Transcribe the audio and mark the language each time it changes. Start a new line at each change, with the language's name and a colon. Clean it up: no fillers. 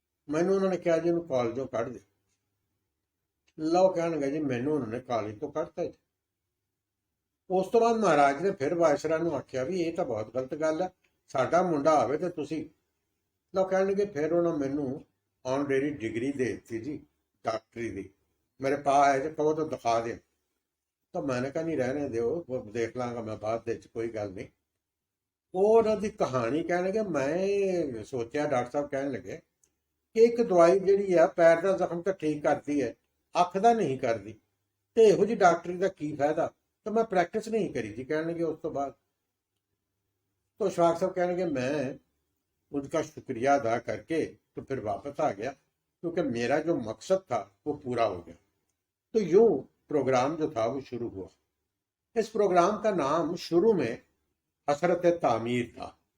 Punjabi: ਮੈਨੂੰ ਉਹਨਾਂ ਨੇ ਕਿਹਾ ਜੀ ਇਹਨੂੰ ਕਾਲਜੋਂ ਕੱਢ ਦੇ। ਲਓ ਕਹਿਣ ਲੱਗੇ ਜੀ ਮੈਨੂੰ ਉਹਨਾਂ ਨੇ ਕਾਲਜ ਤੋਂ ਕੱਢਤਾ ਜੀ। ਉਸ ਤੋਂ ਬਾਅਦ ਮਹਾਰਾਜ ਨੇ ਫਿਰ ਵਾਇਸਰਾ ਨੂੰ ਆਖਿਆ ਵੀ ਇਹ ਤਾਂ ਬਹੁਤ ਗਲਤ ਗੱਲ ਹੈ, ਸਾਡਾ ਮੁੰਡਾ ਆਵੇ ਤੇ ਤੁਸੀਂ। ਲਓ ਕਹਿਣ ਲੱਗੇ ਫਿਰ ਉਹਨਾਂ ਮੈਨੂੰ ਆਨਰੇਰੀ ਡਿਗਰੀ ਦੇ ਦਿੱਤੀ ਜੀ ਡਾਕਟਰੀ ਦੀ। ਮੇਰੇ ਪਾ ਹੈ ਜੇ ਕਹੋ ਤਾਂ ਦਿਖਾ ਦੇ।
Hindi: ਤਾਂ ਮੈंने कहा नहीं रहने दो, देख लांगा मैं बाद
Punjabi: ਵਿੱਚ, ਕੋਈ ਗੱਲ ਨਹੀਂ। ਉਹ ਉਹਨਾਂ ਦੀ ਕਹਾਣੀ ਕਹਿਣ ਲੱਗੇ, ਮੈਂ ਸੋਚਿਆ ਡਾਕਟਰ ਸਾਹਿਬ ਕਹਿਣ ਲੱਗੇ ਕਿ ਇੱਕ ਦਵਾਈ ਜਿਹੜੀ ਆ ਪੈਰ ਦਾ ਜ਼ਖਮ ਤਾਂ ਠੀਕ ਕਰਦੀ ਹੈ, ਅੱਖ ਦਾ ਨਹੀਂ ਕਰਦੀ, ਤੇ ਇਹੋ ਜਿਹੀ ਡਾਕਟਰੀ ਦਾ ਕੀ ਫਾਇਦਾ। ਤਾਂ ਮੈਂ ਪ੍ਰੈਕਟਿਸ ਨਹੀਂ ਕਰੀ ਜੀ ਕਹਿਣ ਲੱਗੇ ਉਸ ਤੋਂ ਬਾਅਦ।
Hindi: तो इशफाक साहब कहने लगे मैं उनका शुक्रिया अदा करके तो फिर वापस आ गया, क्योंकि मेरा जो मकसद था वो पूरा हो गया। तो यूं प्रोग्राम जो था वो शुरू हुआ। इस प्रोग्राम का नाम शुरू में हसरत तामीर था।